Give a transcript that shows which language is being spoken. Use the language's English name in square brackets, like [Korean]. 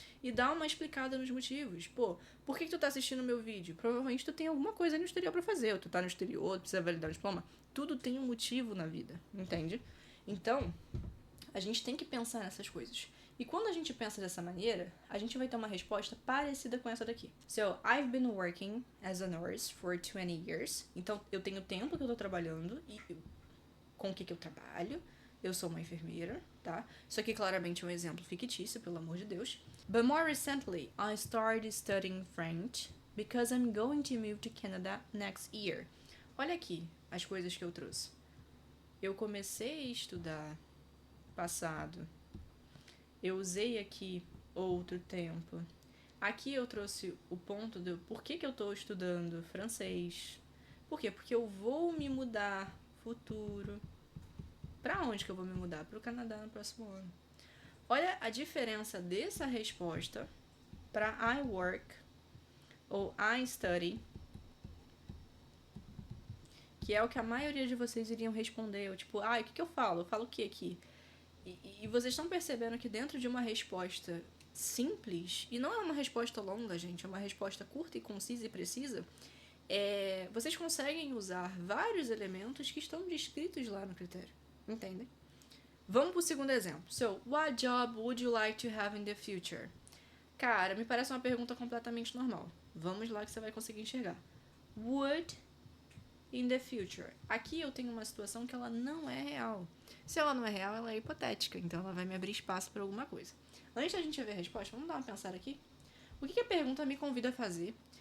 [Portuguese] E dar uma explicada nos motivos. Pô, por que tu tá assistindo o meu vídeo? Provavelmente tu tem alguma coisa no exterior para fazer. Ou tu tá no exterior, tu precisa validar o diploma. Tudo tem um motivo na vida, entende? Então, a gente tem que pensar nessas coisas. E quando a gente pensa dessa maneira, a gente vai ter uma resposta parecida com essa daqui. [English] So, I've been working as a nurse for 20 years. [Portuguese] Então, eu tenho tempo que eu tô trabalhando e com o que eu trabalho. Eu sou uma enfermeira, tá? Isso aqui claramente é um exemplo fictício, pelo amor de Deus. [English] But more recently, I started studying French because I'm going to move to Canada next year. [Portuguese] Olha aqui as coisas que eu trouxe. Eu comecei a estudar passado. Eu usei aqui outro tempo. Aqui eu trouxe o ponto do por que eu estou estudando francês. Por quê? Porque eu vou me mudar futuro. Para onde que eu vou me mudar? Para o Canadá no próximo ano. Olha a diferença dessa resposta para [English] I work ou I study, [Portuguese] que é o que a maioria de vocês iriam responder. Eu, tipo, o que eu falo? Eu falo o que aqui? E vocês estão percebendo que dentro de uma resposta simples, e não é uma resposta longa, gente, é uma resposta curta e concisa e precisa, vocês conseguem usar vários elementos que estão descritos lá no critério. Entendem? Vamos pro segundo exemplo. [English] So, what job would you like to have in the future? [Portuguese] Cara, me parece uma pergunta completamente normal. Vamos lá que você vai conseguir enxergar. [English] Would in the future. [Portuguese] Aqui eu tenho uma situação que ela não é real. Se ela não é real, ela é hipotética. Então ela vai me abrir espaço para alguma coisa. Antes da gente ver a resposta, vamos dar uma pensada aqui? O que a pergunta me convida a fazer?